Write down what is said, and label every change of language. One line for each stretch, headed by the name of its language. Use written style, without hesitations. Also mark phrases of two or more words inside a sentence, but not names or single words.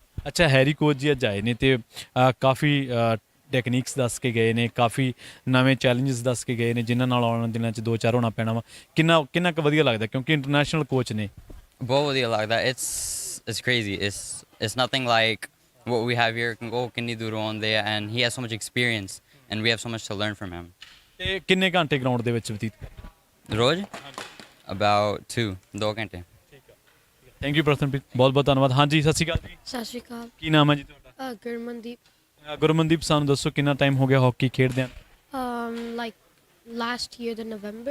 Punjabi: ਅੱਛਾ, ਹੈਰੀ ਕੋਚ ਜੀ ਅੱਜ ਆਏ ਨੇ ਅਤੇ ਕਾਫੀ ਟੈਕਨੀਕਸ ਦੱਸ ਕੇ ਗਏ ਨੇ, ਕਾਫੀ ਨਵੇਂ ਚੈਲੰਜਸ ਦੱਸ ਕੇ ਗਏ ਨੇ, ਜਿਨ੍ਹਾਂ ਨਾਲ ਆਉਣ ਵਾਲੇ ਦਿਨਾਂ 'ਚ 2-4 ਹੋਣਾ ਪੈਣਾ ਵਾ। ਕਿੰਨਾ ਕੁ ਵਧੀਆ ਲੱਗਦਾ ਕਿਉਂਕਿ ਇੰਟਰਨੈਸ਼ਨਲ ਕੋਚ ਨੇ? ਬਹੁਤ ਵਧੀਆ ਲੱਗਦਾ।
English: it's crazy. it's nothing like what we have here। can go
Punjabi: ਕਿੰਨੀ ਦੂਰੋਂ ਆਉਂਦੇ ਆ,
English: and he has so much experience and we have so much to learn from him।
Punjabi: ਤੇ ਕਿੰਨੇ ਘੰਟੇ ਗਰਾਊਂਡ ਦੇ ਵਿੱਚ ਬਤੀਤ ਕਰਦੇ ਰੋਜ਼ about 2 ਘੰਟੇ। ਠੀਕ ਆ।
English: thank you
Punjabi: ਪ੍ਰਸਨਪ੍ਰੀਤ, ਬਹੁਤ ਬਹੁਤ ਧੰਨਵਾਦ। ਹਾਂਜੀ ਸਤਿ ਸ਼੍ਰੀ ਅਕਾਲ ਜੀ, ਸਤਿ ਸ਼੍ਰੀ ਅਕਾਲ। ਕੀ ਨਾਮ ਹੈ ਜੀ ਤੁਹਾਡਾ? ਗੁਰਮਨਦੀਪ। ਗੁਰਮਨਦੀਪ, ਸਾਨੂੰ ਦੱਸੋ ਕਿੰਨਾ ਟਾਈਮ ਹੋ ਗਿਆ ਹਾਕੀ ਖੇਡਦਿਆਂ?
English: like last year ਦਾ ਨਵੰਬਰ।